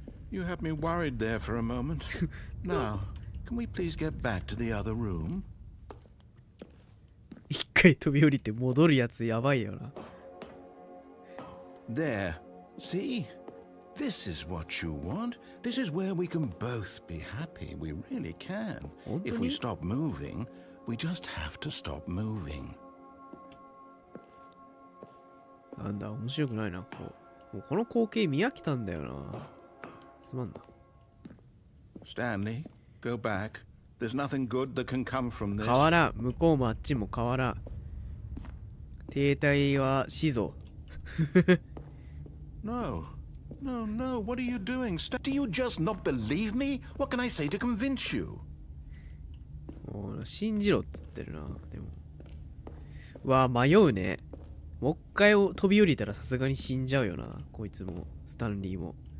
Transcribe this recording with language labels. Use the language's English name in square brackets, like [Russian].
[English] You had me worried there for a moment. Now, can we please get back to the other room? [Japanese] 一回飛び降りて戻るやつやばいよな。 [English] There. See? This is what you want. This is where we can both be happy. We really can. If we stop moving, we just have to stop moving. [Japanese] なんだ、面白くないな、もうこの光景見飽きたんだよな。すまんな。 [English] Stanley, go back. There's nothing good that can come from this. [Japanese] 変わらん。向こうもあっちも変わらん。停滞は死ぞ。 [English] No. No, no. What are you doing? Do you just not believe me? What can I say to convince you? [Japanese] もう信じろっつってるな。でも。うわ、迷うね。もう一回飛び降りたらさすがに死んじゃうよな。こいつも、スタンリーも。